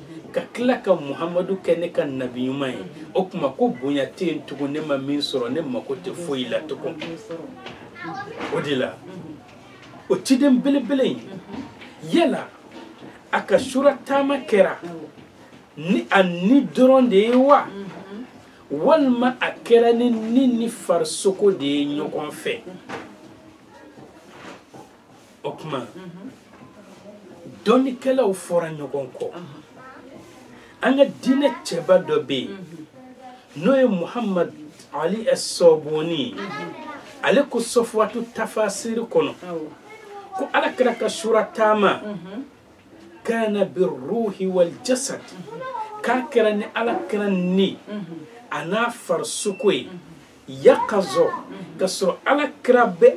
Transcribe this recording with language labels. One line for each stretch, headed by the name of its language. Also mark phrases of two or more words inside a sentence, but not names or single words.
Bambara: ka tila ka muhamadu kɛ ne ka nabi ɲuman ye o kuma ko bonya tɛ yen tugun ne ma min sɔrɔ ne mako tɛ foyi la tugun o de la o ciden belebele in yala a ka sura taama kɛra ni a ni dɔrɔn de ye wa walima a kɛra ni farisoko de ye ɲɔgɔn fɛ o kuma dɔnnikɛlaw fɔra ɲɔgɔn kɔ an ka diinɛ cɛba dɔ bɛ yen n'o ye muhammad ali as-sabuni ale ko sɔfuwatu tafasiri kɔnɔ ko ala kira ka sura taama kana
Arabic: بالروح والجسد
Bambara: k'a kɛra ni ala kira ni a n'a farisoko ye yaqazo ka sɔrɔ ala kira bɛ